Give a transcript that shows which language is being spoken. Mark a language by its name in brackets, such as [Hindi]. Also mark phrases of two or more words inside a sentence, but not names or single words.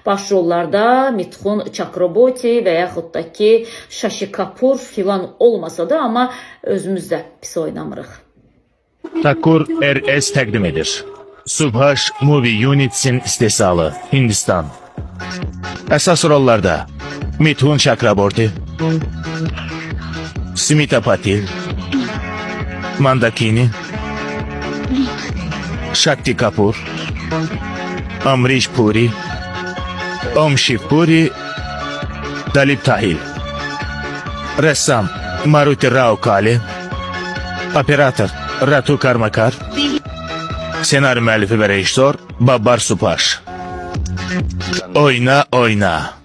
[Azerbaijani] Başrollarda Mithun Chakraborty və yaxud da ki Shashi Kapoor filan olmasa da, amma özümüz də pis oynamırıq. Thakur RS təqdim edir. Subhash Movie Units'in istehsalı, Hindistan. Əsas rollarda Mithun Chakraborty, Smita Patil, Mandakini, Shakti Kapoor, Amrish Puri, Om Shiv Puri, Dalip Tahil. Rəssam Maruti Rao Kale, operator Ratu Karmakar, senaryo müəllifi və rejissor Babbar Supash. Oyna oyna.